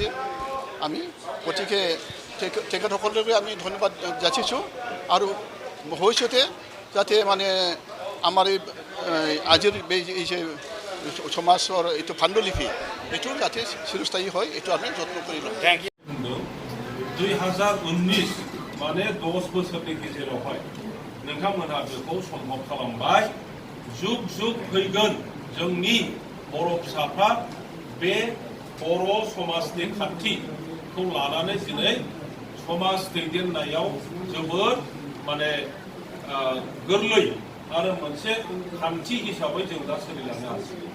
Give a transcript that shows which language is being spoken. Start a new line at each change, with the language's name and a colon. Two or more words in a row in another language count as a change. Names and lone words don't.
Assamese: আমি গতিকে তেখেতসকলকে আমি ধন্যবাদ যাচিছোঁ আৰু ভৱিষ্যতে যাতে মানে আমাৰ এই আজিৰ এই যে সমাজৰ এইটো পাণ্ডুলিপি এইটো যাতে চিৰস্থায়ী হয় এইটো আমি যত্ন কৰি ল'ম।
Bodo: 2019 माने 10 बोसोरनि गेजेरावहाय नोंथांमोनहा बेखौ सम्भब खालामबाय। जुग जुग फैगोन जोंनि बर' फिसाफ्रा बे बर' समाजनि खान्थिखौ लानानै दिनै समाज दैदेननायाव जोबोद माने गोरलै आरो मोनसे खान्थि हिसाबै जों दा सोलिलांनो हासिगोन।